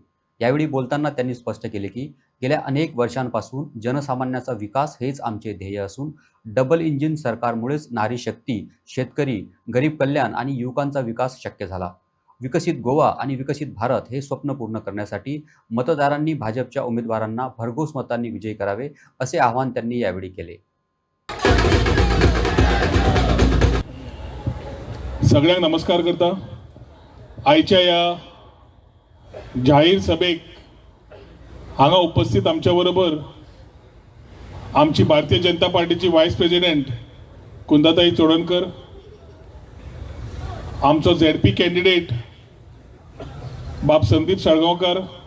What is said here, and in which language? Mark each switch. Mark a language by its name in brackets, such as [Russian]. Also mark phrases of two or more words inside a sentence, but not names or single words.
[Marathi] यावेळी बोलताना त्यांनी स्पष्ट केले की गेल्या अनेक वर्षांपासून जनसामान्याचा विकास हेच आमचे ध्येय असून [English] double engine [Marathi] सरकारमुळेच नारी शक्ती, शेतकरी, गरीब कल्याण आणि युवकांचा विकास शक्य झाला. विकसित गोवा आणि विकसित भारत हे स्वप्न पूर्ण करण्यासाठी मतदारांनी भाजपच्या उमेदवारांना भरघोस मतांनी विजयी करावे असे आवाहन त्यांनी यावेळी केले. [Konkani] सगळ्यांक नमस्कार करता. आयच्या या जाहीर सभेक हांगा उपस्थित आमच्या बरोबर आमची भारतीय जनता पार्टीची [English] vice president [Konkani] कुंदाताई चोडणकर, आमचो [English] ZP candidate [Konkani] बाब संदीप साळगांवकर,